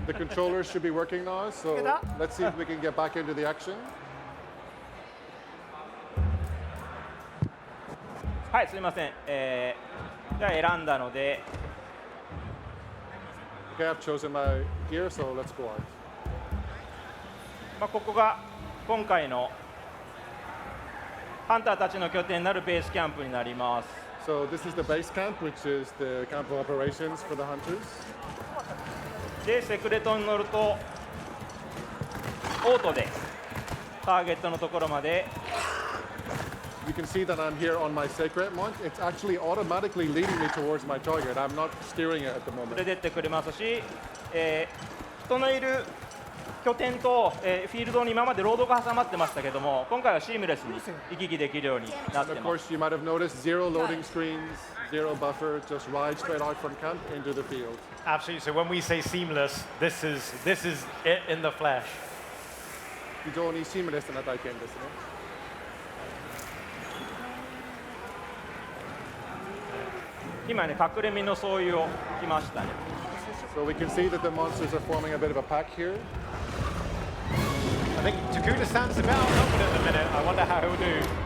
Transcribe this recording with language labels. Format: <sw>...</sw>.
<en>the controllers should be working now, so let's see if we can get back into the action.</en> <ja>はい、すみません。じゃあ選んだので。</ja> <en>Okay, I've chosen my gear, so let's go on.</en> <ja>まあここが今回のハンターたちの拠点になるベースキャンプになります。</ja> <en>So this is the base camp, which is the camp of operations for the hunters.</en> <ja>で、セクレトに乗るとオートでターゲットのところまで。</ja> <en>You can see that I'm here on my sacred mount. It's actually automatically leading me towards my target. I'm not steering it at the moment.</en> <ja>連れてってくれますし、人のいる拠点と、フィールドに今までロードが挟まってましたけども、今回はシームレスに行き来できるようになってます。</ja> <en>Of course, you might have noticed zero loading screens, zero buffer, just ride straight out from camp into the field. Absolutely. So when we say seamless, this is it in the flesh.</en> <ja>非常にシームレスな体験ですね。今ね、隠れ身の総意を来ましたね。</ja> <en>So we can see that the monsters are forming a bit of a pack here. I think Takuda-san's a bit outnumbered at the minute. I wonder how he'll do.</en>